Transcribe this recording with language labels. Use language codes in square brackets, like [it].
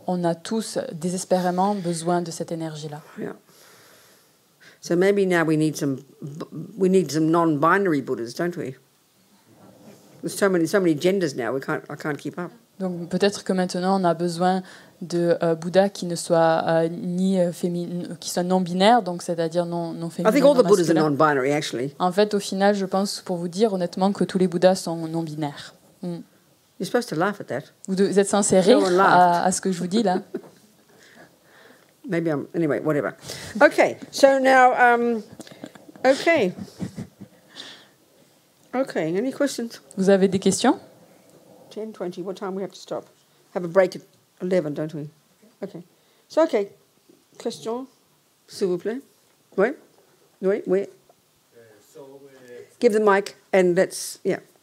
[fr] On a tous désespérément besoin de cette énergie-là. [en] Yeah. So maybe now we need some non-binary Buddhas, don't we? There's so many genders now. I can't keep up. [fr] Donc peut-être que maintenant on a besoin de Bouddha qui ne soit qui soit non binaire, donc c'est-à-dire non féminin. [en] I think all the Buddhas are non-binary actually. [fr] En fait, au final, je pense pour vous dire honnêtement que tous les Bouddhas sont non binaires. [en] You're supposed to laugh at that. [fr] Vous êtes censé rire à ce que je vous dis là. [en] Maybe anyway, whatever. Okay, so now, okay, any questions? [fr] Vous avez des questions? [en] 10:20, what time we have to stop? Have a break at 11, don't we? Okay. So, okay, question, [fr] s'il vous plaît. Oui. [en] Give the mic and let's, yeah.